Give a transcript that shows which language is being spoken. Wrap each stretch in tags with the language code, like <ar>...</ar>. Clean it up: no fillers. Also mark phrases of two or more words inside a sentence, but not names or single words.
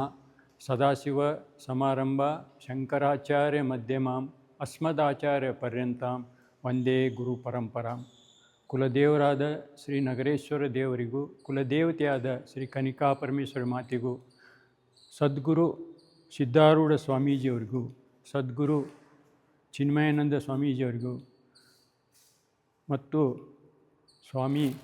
<sa>ಸದಾಶಿವ ಸಮಾರಂಭ ಶಂಕರಾಚಾರ್ಯ ಮಧ್ಯಮಾಂ ಅಸ್ಮದಾಚಾರ್ಯ ಪರ್ಯಂತಾಂ ವಂದೇ ಗುರು ಪರಂಪರಾಂ.</sa> <kn>ಕುಲದೇವರಾದ ಶ್ರೀ ನಗರೇಶ್ವರ ದೇವರಿಗೂ ಕುಲದೇವತೆಯಾದ ಶ್ರೀ ಕನಿಕಾ ಪರಮೇಶ್ವರ ಮಾತೆಗೂ ಸದ್ಗುರು ಸಿದ್ಧಾರೂಢ ಸ್ವಾಮೀಜಿಯವರಿಗೂ ಸದ್ಗುರು ಚಿನ್ಮಯಾನಂದ ಸ್ವಾಮೀಜಿಯವರಿಗೂ ಮತ್ತು ಸ್ವಾಮಿ</kn>